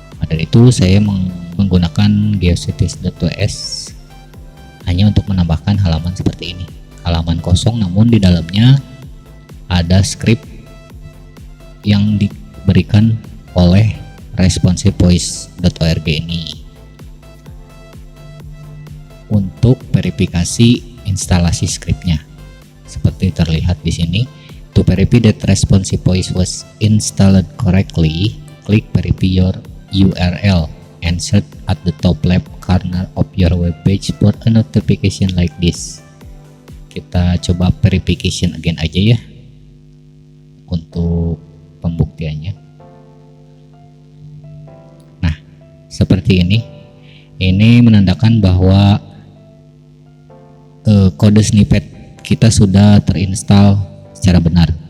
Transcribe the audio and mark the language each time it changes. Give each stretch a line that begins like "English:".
Indonesian: Dari itu saya menggunakan geocities.us hanya untuk menambahkan halaman seperti ini, halaman kosong namun di dalamnya ada script yang diberikan oleh responsivevoice.org ini untuk verifikasi instalasi scriptnya. Seperti terlihat di sini,
English: to verify that responsive voice was installed correctly, click verify your URL and search at the top left corner of your web page for a notification like this.
Indonesian: Kita coba
English: verification again
Indonesian: aja ya untuk pembuktiannya. Nah, seperti ini. Ini menandakan bahwa kode snippet kita sudah terinstall secara benar.